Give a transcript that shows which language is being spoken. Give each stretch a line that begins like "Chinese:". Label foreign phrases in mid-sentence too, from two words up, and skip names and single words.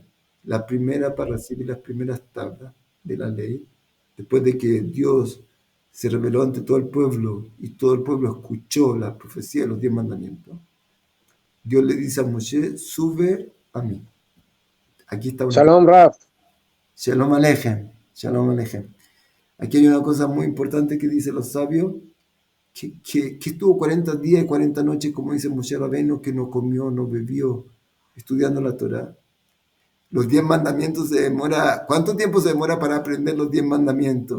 Spanish: La primera para recibir las primeras tablas de la ley, después de que Dios se reveló ante todo el pueblo y todo el pueblo escuchó la profecía de los 10 mandamientos. Dios le dice a Moshe, sube a mí. Aquí está una...
Hebrew: שלום, רב. שלום עליכם. שלום עליכם.
Spanish: Aquí hay una cosa muy importante que dicen los sabios, que estuvo 40 días y 40 noches, como dice Moshe Rabbeinu, que no comió, no bebió, estudiando la Torá. Los 10 mandamientos se demora... ¿Cuánto tiempo se demora para aprender los 10 mandamientos?